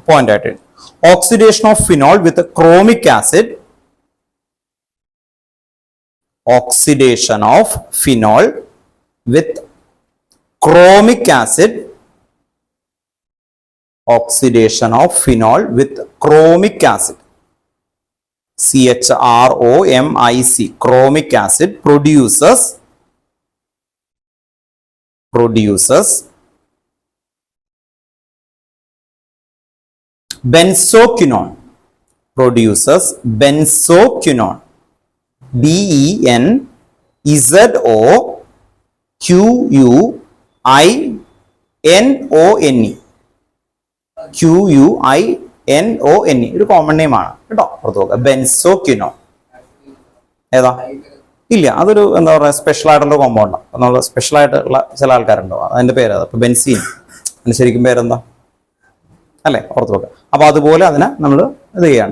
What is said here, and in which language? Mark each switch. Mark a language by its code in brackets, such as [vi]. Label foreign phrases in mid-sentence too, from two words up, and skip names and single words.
[ml] പോയിന്റ് ആയിട്ട് [en] oxidation of phenol with chromic acid. oxidation of phenol with chromic acid. oxidation of phenol with chromic acid. CHROMIC. Chromic acid produces benzoquinone. Produces benzoquinone. BENZOQUINONE. [ml] QUINONE ഒരു [en] common name [ml] ആണ് കേട്ടോ. പുറത്തു നോക്കുക. ബെൻസോക്വിനോൺ ഏതാ? ഇല്ല, അതൊരു എന്താ പറയുക സ്പെഷ്യൽ ആയിട്ടുള്ള കോമ്പൗണ്ടാണ്. നമ്മൾ സ്പെഷ്യൽ ആയിട്ടുള്ള ചില ആൾക്കാരുണ്ടോ, അതിന്റെ പേരത്. അപ്പൊ ബെൻസീൻ അതിന്റെ ശരിക്കും പേരെന്താ അല്ലെ? ഓർത്ത് വെക്കുക. അപ്പൊ അതുപോലെ അതിനെ നമ്മൾ ഇത് ചെയ്യാണ്.